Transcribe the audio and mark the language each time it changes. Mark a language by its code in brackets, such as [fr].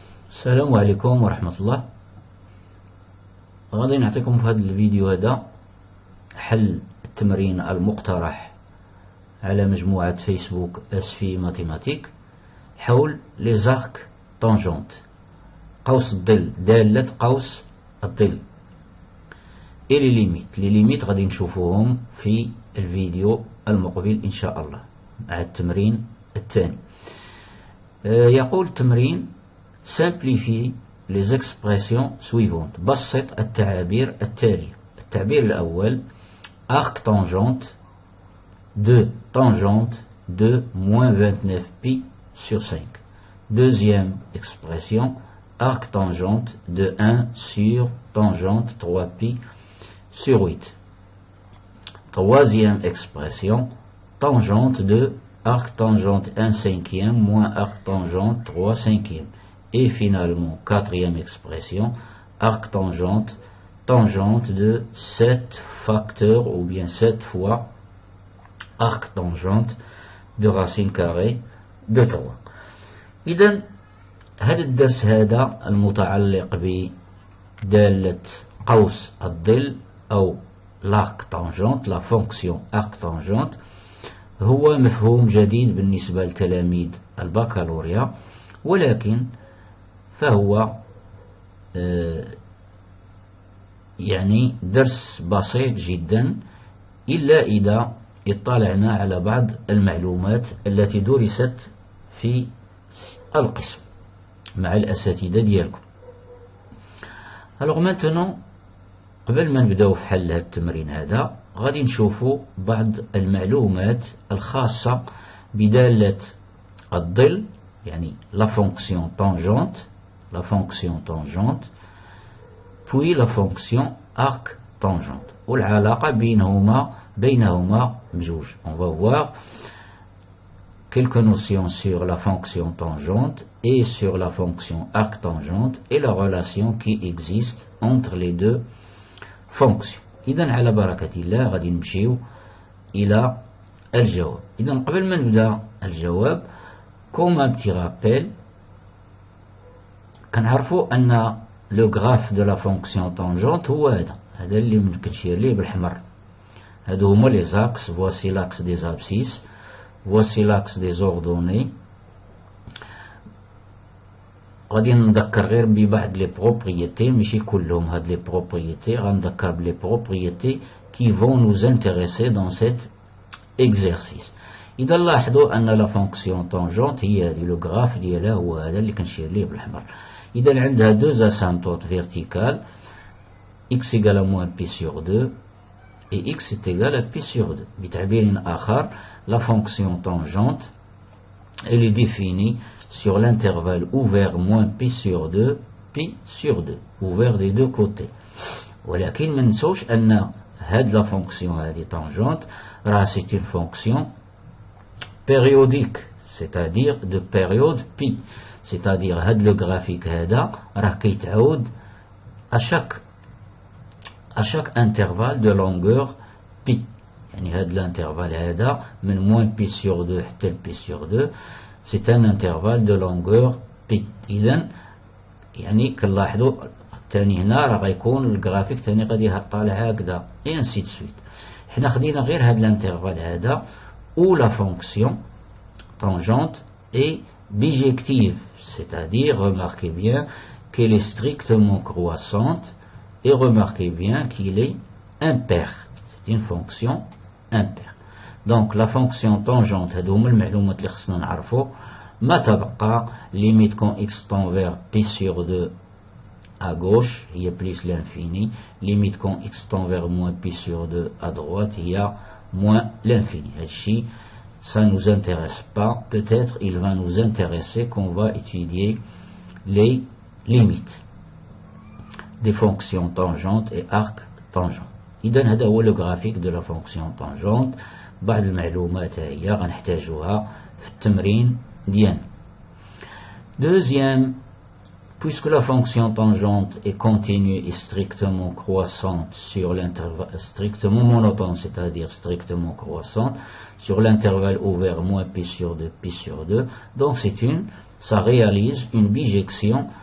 [ar] السلام عليكم ورحمة الله. غادي نعطيكم في هذا الفيديو هذا حل التمرين المقترح على مجموعة فيسبوك اسفي ماتيماتيك حول [fr] لي زارك طونجونت، [ar] قوس الظل، دالة قوس الظل، اي لي ليميت غادي نشوفوهم في الفيديو المقبل ان شاء الله مع التمرين الثاني. يقول التمرين [fr] simplifie les expressions suivantes، [ar] بسط التعابير التالية. التعبير الأول [fr] arc tangente de tangente de moins 29 pi sur 5. Deuxième expression arc tangente de 1 sur tangente 3 pi sur 8. Troisième expression tangente de arc tangente 1 cinquième moins arc tangente 3 cinquième. Et finalement, quatrième expression, arc tangente, tangente de 7 facteurs ou bien 7 fois arc tangente de racine carrée de 3. [ar] إذن هذا الدرس هذا المتعلق بدالة قوس الظل أو [fr] l'arc tangente، la fonction arc tangente، [ar] هو مفهوم جديد بالنسبة لتلاميذ البكالوريا، ولكن فهو يعني درس بسيط جدا إلا إذا اطلعنا على بعض المعلومات التي درست في القسم مع الأساتذة ديالكم. [fr] Alors maintenant [ar] قبل ما نبداو في حل هذا التمرين هذا غادي نشوفوا بعض المعلومات الخاصة بدالة الظل، يعني [fr] la fonction tangente، la fonction tangente puis la fonction arc tangente [ar] والعلاقة بينهما بجوج. [fr] On va voir quelques notions sur la fonction tangente et sur la fonction arc tangente et la relation qui existe entre les deux fonctions. [ar] إذن على بركة الله غادي نمشيو إلى الجواب. إذن قبل ما نبدأ الجواب [fr] comme un petit rappel [ar] كنعرفوا أن [fr] لو غراف دو لا فونكسيون طونجونت [ar] هو هذا اللي كتشير ليه بالحمر. هادو هما [fr] لي زاكس، فواسي لاكس دي زابسيس، فواسي لاكس دي زوردوني. [ar] غادي نذكر غير ببعض [fr] لي بروبريتي، [ar] ماشي كلهم هاد [fr] لي بروبريتي، [ar] غنذكر بلي [fr] بروبريتي كي فون نوز انتريسي دون سيت اكزرسيس. [ar] إذا لاحظوا أن [fr] لا فونكسيون طونجونت [ar] هي هذه [fr] لو غراف [ar] ديالها هو هذا اللي كنشير ليه بالحمر. إذا عندها [fr] deux asymptotes verticales x égale à moins pi sur 2 et x est égal à pi sur 2. [ar] بتعبير آخر [fr] la fonction tangente elle est définie sur l'intervalle ouvert moins pi sur 2 pi sur 2 ouvert des deux côtés. [ar] ولكن ما ننسوش أن هاد [fr] la fonction هذه tangente راه c'est une fonction périodique, c'est-à-dire de période pi. c'est-à-dire هاد لو graphique [ar] هذا راه كيتعاود [fr] à chaque intervalle de longueur pi. [ar] يعني هاد [fr] l'intervalle هذا من moins pi sur 2 حتى pi sur 2 c'est un intervalle de longueur pi. [ar] إذن يعني كنلاحظوا تاني هنا راه غيكون الجرافيك تاني غادي طالع هكذا [fr] et ainsi de suite. حنا خدينا غير هاد l'intervalle هذا où la fonction tangente est bijective, c'est-à-dire remarquez bien qu'elle est strictement croissante et remarquez bien qu'il est impair. C'est une fonction impaire. Donc la fonction tangente [ar] هادو هما المعلومات اللي خصنا نعرفو. [fr] ما تبقى limite quand x tend vers pi sur 2 à gauche هي plus l'infini، limite quand x tend vers moins pi sur 2 à droite هي moins l'infini. [ar] هادشي [fr] ça ne nous intéresse pas, peut-être il va nous intéresser qu'on va étudier les limites des fonctions tangentes et arc tangente. [ar] إذن هذا هو [fr] le graphique de la fonction tangente. [ar] بعض المعلومات هي غنحتاجوها في التمرين ديالنا. [fr] Deuxième, puisque la fonction tangente est continue et strictement croissante sur l'intervalle, strictement monotone, c'est-à-dire strictement croissante, sur l'intervalle ouvert moins pi sur 2, pi sur 2, donc ça réalise une bijection